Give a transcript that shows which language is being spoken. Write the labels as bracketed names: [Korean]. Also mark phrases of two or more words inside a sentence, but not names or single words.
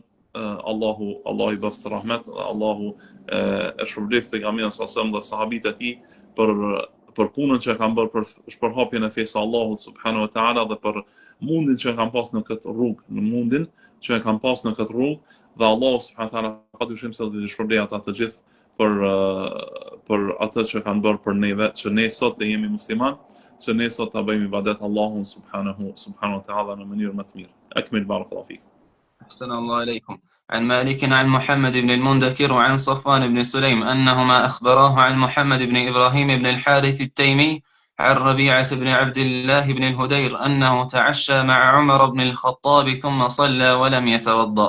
[Albanian] Allahu i bëft rahmet, Allahu e shpërblet pejgamberin [Arabic] صلى الله عليه وسلم [Albanian] dhe sahabët e tij për punën që kanë bërë për shpërhapjen e fesë Allahut [Arabic] سبحانه وتعالى [Albanian] dhe për mundin që kanë pas në këtë rrugë, dhe Allahu [Arabic] سبحانه وتعالى [Albanian] padyshim se do të shpërblej ata të gjithë për atë që kanë bërë për neve, që ne sot e jemi musliman, që ne sot ta bëjmë ibadet Allahun [Arabic] سبحانه وتعالى [Albanian] në mënyrë më të mirë. [Arabic] أكمل بارك الله فيك. أحسن الله إليكم. عن مالك عن محمد بن المنذكر وعن صفوان بن سليم أنهما أخبراه عن محمد بن إبراهيم بن الحارث التيمي عن ربيعة بن عبد الله بن الهدير أنه تعشى مع عمر بن الخطاب ثم صلى ولم يتوضأ.